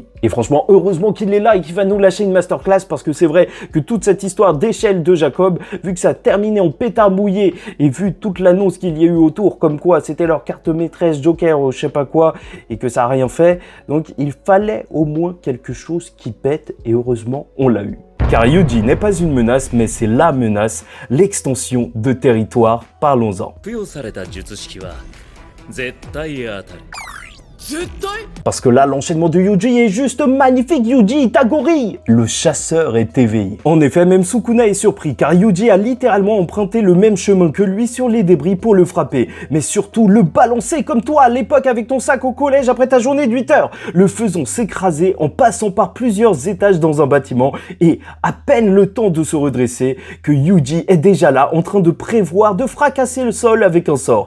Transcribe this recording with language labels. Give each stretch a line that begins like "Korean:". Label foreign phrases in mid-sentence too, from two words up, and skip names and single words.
French: Et franchement, heureusement qu'il est là et qu'il va nous lâcher une masterclass parce que c'est vrai que toute cette histoire d'échelle de Jacob, vu que ça a terminé en pétard mouillé et vu toute l'annonce qu'il y a eu autour, comme quoi c'était leur carte maîtresse Joker ou je sais pas quoi et que ça a rien fait, donc il fallait au moins quelque chose qui pète et heureusement on l'a eu. Car Yuji n'est pas une menace, mais c'est la menace, l'extension de territoire, parlons-en.
Japanese: 付与された術式は絶対当たる。絶対？
French: Parce que là, l'enchaînement de Yuji est juste magnifique, Yuji Itadori! Le chasseur est éveillé. En effet, même Sukuna est surpris, car Yuji a littéralement emprunté le même chemin que lui sur les débris pour le frapper, mais surtout le balancer comme toi à l'époque avec ton sac au collège après ta journée de 8 heures, le faisant s'écraser en passant par plusieurs étages dans un bâtiment, et à peine le temps de se redresser, que Yuji est déjà là en train de prévoir de fracasser le sol avec un sort.